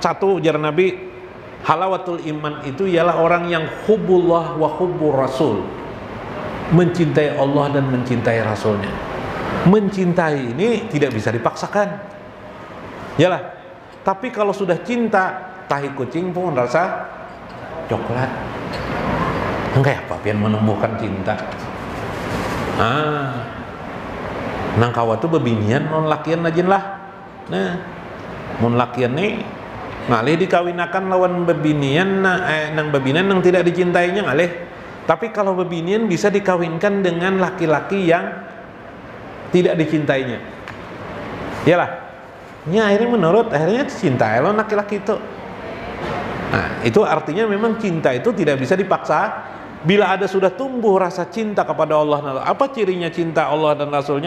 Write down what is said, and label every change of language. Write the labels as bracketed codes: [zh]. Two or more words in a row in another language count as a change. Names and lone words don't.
[id] Satu, jar Nabi, [ar] حلاوة الإيمان [id] itu ialah orang yang [ar] حب الله وحب الرسول, [id] mencintai Allah dan mencintai Rasulnya. Mencintai ini tidak bisa dipaksakan. Yalah, tapi kalau sudah cinta, tahi kucing pun rasa coklat. Enggak apa pian menumbuhkan cinta. [bjn] Nang kawa tuh bebinian non lakian ajin lah. Nah, mun lakian nih ngalih dikawinakan lawan bebinian, nang bebinian nang tidak dicintainya ngalih. [id] Tapi kalau bebinian bisa dikawinkan dengan laki-laki yang tidak dicintainya. Yalah. Ya akhirnya cinta lo laki-laki itu. Nah itu artinya memang cinta itu tidak bisa dipaksa. Bila ada sudah tumbuh rasa cinta kepada Allah, apa cirinya cinta Allah dan Rasulnya?